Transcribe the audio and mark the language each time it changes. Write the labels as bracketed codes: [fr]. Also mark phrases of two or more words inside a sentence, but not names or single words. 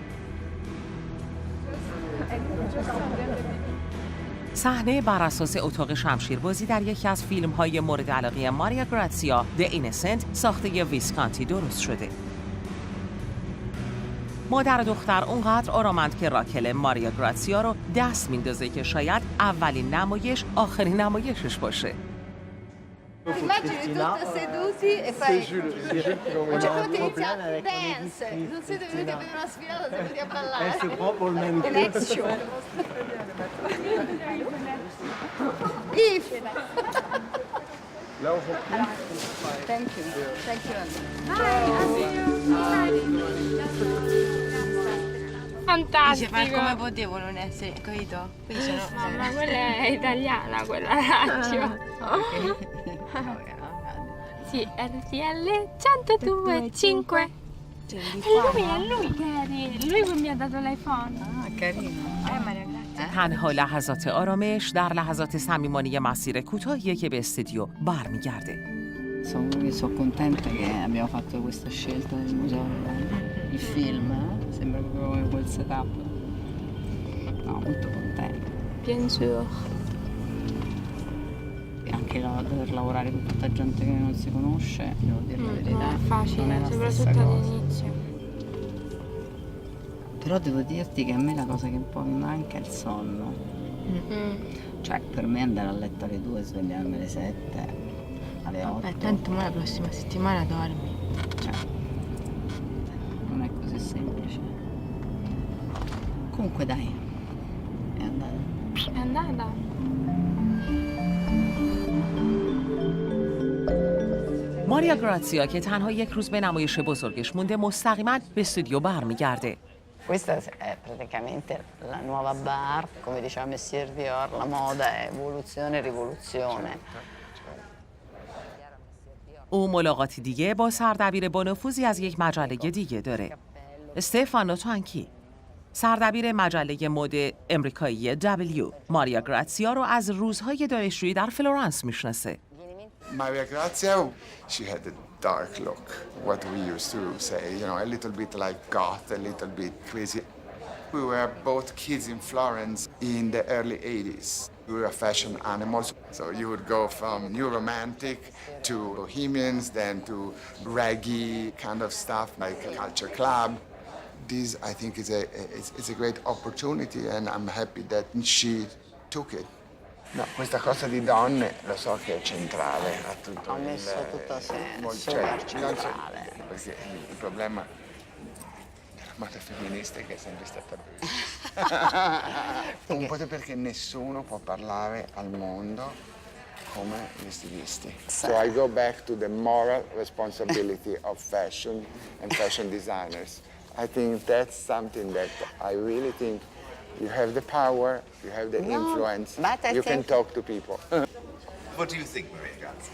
[fa] صحنه بر اساس اتاق شمشیربازی در یکی از فیلم‌های مورد علاقه ماریا گراتسیا، The Innocent، ساخته ویسکانتی درست شده. مادر و دختر اونقدر آرامند که راکل ماریا گراتسیا رو دست میندازه که شاید اولین نمایش آخرین نمایشش باشه. [it] Immagini tutti seduti e fai... Cioè tu ti inizi a dance, non siete venuti a vedere una sfilata, siete venuti a ballare. [en] The next show. If. Thank you. Thank you. [it] Fantastico. Dice, ma come potevo non essere, capito? Qui sono... Ma quella è italiana, quella radio. Sì, RTL 102.5. È lui che mi ha dato l'iPhone. Ah, carino. Maria Grazia. [fa] تنها لحظات آرامش در لحظات صمیمانه مسیر کوتاهی که به استودیو برمیگرده. [it] Sono contenta che abbiamo fatto questa scelta del museo, il film, sembra proprio quel setup. No, molto contenta. [fr] Bien sûr. [it] E anche dover lavorare con tutta gente che non si conosce, devo dire la verità, Non è facile, non è la stessa soprattutto cosa. all'inizio. Però devo dirti che a me la cosa che un po' mi manca è il sonno. Cioè, per me andare a letto alle 2 e svegliarmi alle 7, alle 8. Vabbè, tanto ma la prossima settimana dormi. Cioè, non è così semplice. Comunque dai, è andata. È andata. [fa] ماریا گراتسیا که تنها یک روز به نمایش بزرگش مونده مستقیما به استودیو برمیگرده. [it] Questa è praticamente la nuova bar, come diceva Messier Dior, la moda è evoluzione e rivoluzione. [fa] او ملاقاتی دیگه با سردبیر با نفوذی از یک مجله دیگه داره. استفانو تانکی، سردبیر مجله مد امریکایی W. ماریا گراتسیا رو از روزهای دانشجویی در فلورانس میشناسه. [en] Maria Grazia, she had a dark look, what we used to say, you know, a little bit like goth, a little bit crazy. We were both kids in Florence in the early 80s. We're a fashion animal, so you would go from new romantic to bohemians, then to reggae kind of stuff like a culture club. This, I think, is a great opportunity, and I'm happy that she took it. [it] No, questa cosa di donne lo so che è centrale a tutto. Ho messo tutto centrale. Perché il problema della moda femminista è che è sempre stata brutta. Un po' perché nessuno può parlare al mondo come gli stilisti. [en] So I go back to the moral responsibility of fashion and fashion designers. I think that's something that I really think you have the power, you have the influence, you can talk to people. What do you think, Maria Grazia?